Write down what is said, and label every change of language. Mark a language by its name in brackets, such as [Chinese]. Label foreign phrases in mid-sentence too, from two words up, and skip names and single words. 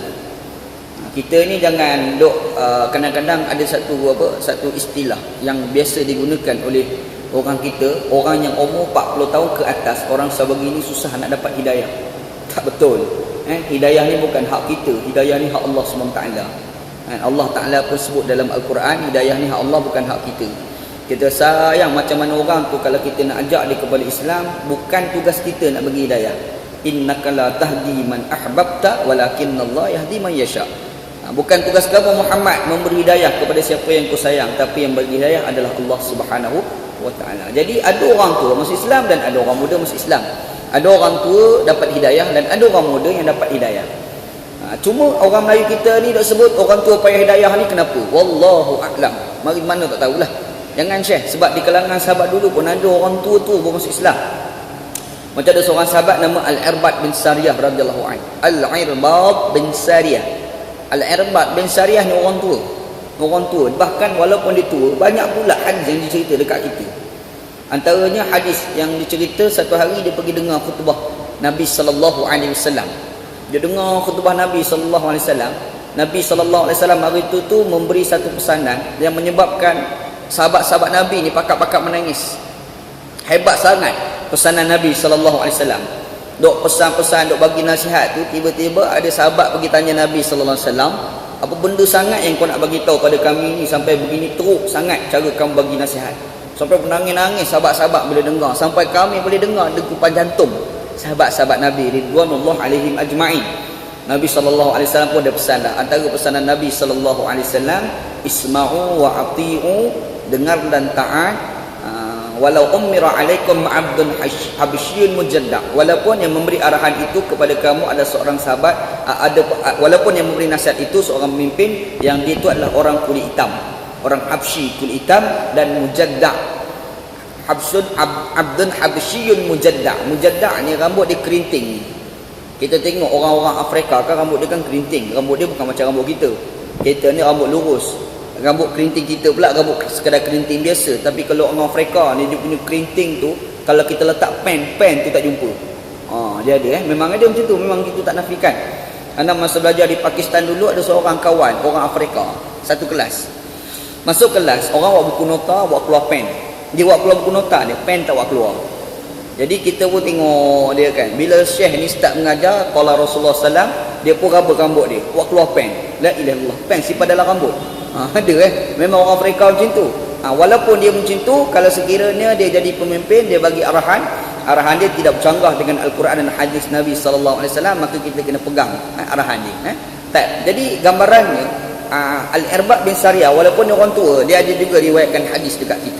[Malay] Kita ni jangan kadang-kadang ada satu istilah yang biasa digunakan oleh orang kita, orang yang umur 40 tahun ke atas, orang sebegini susah nak dapat hidayah. Tak betul. Hidayah ni bukan hak kita, hidayah ni hak Allah SWT. [Arabic] الله تعالى [Malay] pun sebut dalam Al-Quran, hidayah ni hak Allah, bukan hak kita. Kita sayang macam mana orang tu, kalau kita nak ajak dia kepada Islam, bukan tugas kita nak bagi hidayah. [Arabic] إنك لا تهدي من أحببت ولكن الله يهدي من يشاء. [Malay] Bukan tugas kamu Muhammad memberi hidayah kepada siapa yang kau sayang, tapi yang bagi hidayah adalah [Arabic] الله سبحانه وتعالى. [Malay] Jadi ada orang tua masuk Islam dan ada orang muda masuk Islam. Ada orang tua dapat hidayah dan ada orang muda yang dapat hidayah. Cuma orang Melayu kita ni dok sebut orang tua payah hidayah ni kenapa? [Arabic] والله أعلم. [Malay] Mari mana tak tahulah. Jangan share, sebab di kalangan sahabat dulu pun ada orang tua-tua pun masuk Islam. Macam ada seorang sahabat nama Al-Irbad bin Sariyah [Arabic] رضي الله عنه. [Malay] Al-Irbad bin Sariyah. Al-Irbad bin Sariyah ni orang tua. Orang tua. Bahkan walaupun dia tua, banyak pula hadis yang dicerita dekat kita. Antaranya hadis yang dicerita, satu hari dia pergi dengar khutbah Nabi [Arabic] صلى الله عليه وسلم. [Malay] Dia dengar khutbah Nabi [Arabic] صلى الله عليه وسلم. [Malay] Nabi [Arabic] صلى الله عليه وسلم [Malay] hari itu tu memberi satu pesanan yang menyebabkan sahabat-sahabat Nabi ni pakak-pakak menangis. Hebat sangat pesanan Nabi [Arabic] صلى الله عليه وسلم. [Malay] Dok pesan-pesan, dok bagi nasihat tu, tiba-tiba ada sahabat pergi tanya Nabi [Arabic] صلى الله عليه وسلم, [Malay] apa benda sangat yang kau nak bagi tahu pada kami ni sampai begini teruk sangat cara kamu bagi nasihat? Sampai menangis-nangis sahabat-sahabat bila dengar, sampai kami boleh dengar degupan jantung sahabat-sahabat Nabi [Arabic] رضوان الله عليهم أجمعين. [Malay] Nabi [Arabic] صلى الله عليه وسلم [Malay] pun ada pesan dah. Antara pesanan Nabi [Arabic] صلى الله عليه وسلم, اسمعوا وأطيعوا, [Malay] dengar dan taat. [Arabic] ولو أمر عليكم عبد حبشي مجدع, [Malay] walaupun yang memberi arahan itu kepada kamu adalah seorang sahabat, walaupun yang memberi nasihat itu seorang pemimpin yang dia itu adalah orang kulit hitam, orang Habsyi kulit hitam, dan mujadda, [Arabic] عبد حبشي مجدع. [Malay] Mujadda ni rambut dia kerinting. Kita tengok orang-orang Afrika kan rambut dia kan kerinting, rambut dia bukan macam rambut kita. Kita ni rambut lurus. Rambut kerinting kita pula rambut sekadar kerinting biasa. Tapi kalau orang Afrika ni dia punya kerinting tu, kalau kita letak pen tu tak jumpa. Dia ada memang ada macam tu, memang kita tak nafikan. Anda masa belajar di Pakistan dulu, ada seorang kawan orang Afrika, satu kelas. Masuk kelas, orang bawa buku nota, bawa keluar pen. Dia bawa keluar buku nota dia, pen tak bawa keluar. Jadi kita pun tengok dia kan, bila syekh ni start mengajar [Arabic] قال رسول الله ﷺ, [Malay] dia pun raba rambut dia, bawa keluar pen. [Arabic] لا إله إلا الله, [Malay] pen simpan dalam rambut. Ada memang orang Afrika macam tu. Walaupun dia macam tu, kalau sekiranya dia jadi pemimpin, dia bagi arahan dia tidak bercanggah dengan Al-Quran dan hadis Nabi [Arabic] صلى الله عليه وسلم, [Malay] maka kita kena pegang arahan dia. Jadi gambarannya, Al-Irbad bin Sariyah walaupun dia orang tua, dia ada juga riwayatkan hadis dekat kita.